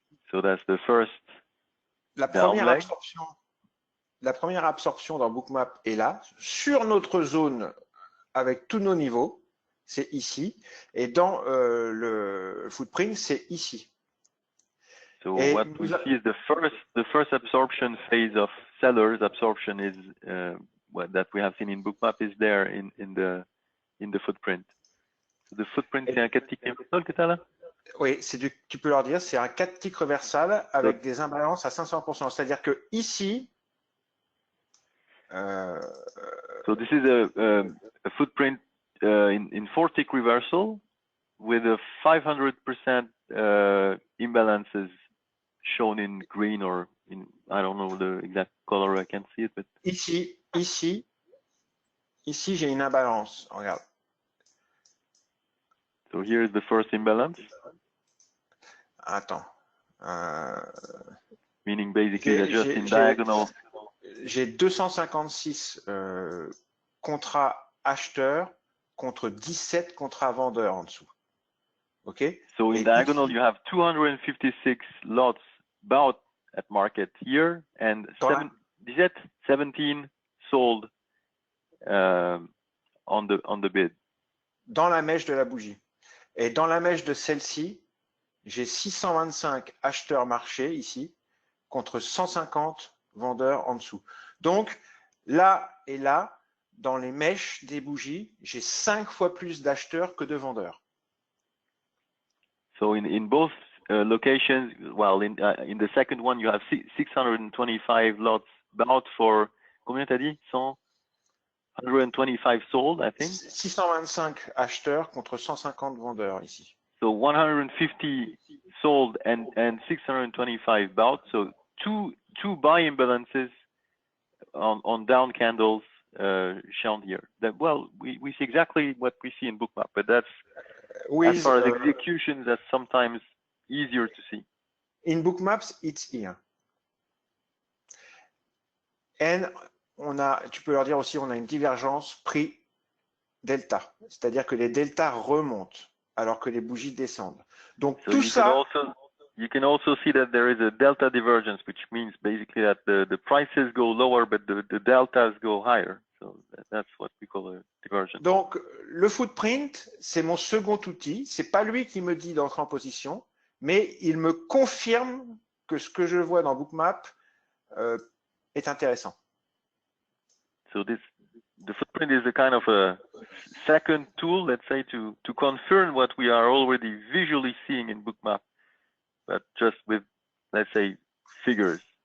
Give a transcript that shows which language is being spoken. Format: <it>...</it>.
<en>So that's the first</en> <fr>La</fr> <en>down leg.</en> <fr>La première absorption dans Bookmap est là, sur notre zone avec tous nos niveaux, c'est ici, et dans le footprint, c'est ici.</fr> <en>So</en> <fr>Et</fr> <en>what we see is the first absorption phase of sellers absorption is what that we have seen in Bookmap is there in the footprint. So the footprint,</en> <fr>c'est un 4 tics reversal que tu as là? Oui, tu peux leur dire, c'est un 4 tics reversal avec des imbalances à 500%. C'est-à-dire que ici,</fr> <en>so this is a footprint in 4 tick reversal with a 500% imbalances shown in green or in, I don't know the exact color, I can't see it, but</en> <fr>ici, j'ai une imbalance. Regarde.</fr> <en>So here is the first imbalance.</en> <fr>Attends.</fr> <en>Meaning basically they're just in diagonal.</en> <fr>J'ai 256 contrats acheteurs contre 17 contrats vendeurs en dessous. OK?</fr> <en>So in diagonal, you have 256 lots bought at market here and 17 sold on the bid.</en> <fr>Dans la mèche de la bougie. Et dans la mèche de celle-ci, j'ai 625 acheteurs marchés ici contre 150 vendeurs en dessous. Donc, là et là, dans les mèches des bougies, j'ai 5 fois plus d'acheteurs que de vendeurs.</fr> <en>So in both locations, well, in the second one, you have 625 lots bought for,</en> <fr>combien t'as dit?</fr> <en>125 sold, I think.</en> <fr>625 acheteurs contre 150 vendeurs ici.</fr> <en>So 150 sold and 625 bought. So two buy imbalances on down candles shown here. That, well, we see exactly what we see in Bookmap, but that's as far as executions, that's sometimes easier to see. In Bookmaps, it's here. And</en> <fr>tu peux leur dire aussi, on a une divergence prix delta, c'est-à-dire que les deltas remontent alors que les bougies descendent. Donc</fr> <en>so</en> <fr>tout ça.</fr> <en>You can also see that there is a delta divergence, which means basically that the prices go lower, but the deltas go higher. So that's what we call a divergence.</en> <fr>Donc le footprint, c'est mon second outil. C'est pas lui qui me dit d'entrer en position, mais il me confirme que ce que je vois dans Bookmap est intéressant.</fr> <en>So the footprint is a kind of a second tool, let's say, to confirm what we are already visually seeing in Bookmap, but just with, let's say, figures.</en>